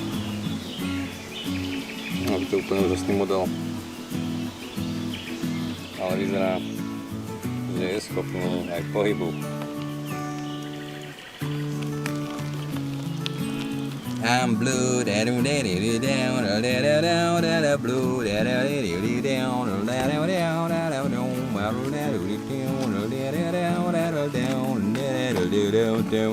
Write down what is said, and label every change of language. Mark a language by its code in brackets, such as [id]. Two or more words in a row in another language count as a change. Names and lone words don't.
[sk] No, to je úplne úžasný model. Ale vyzerá, že je schopný aj pohybu. [en] I'm blue, da do da do do down, da da da da da da blue, da da da do do down, da da da da da da down, da da da do do down, da da da da da down, da da do do down.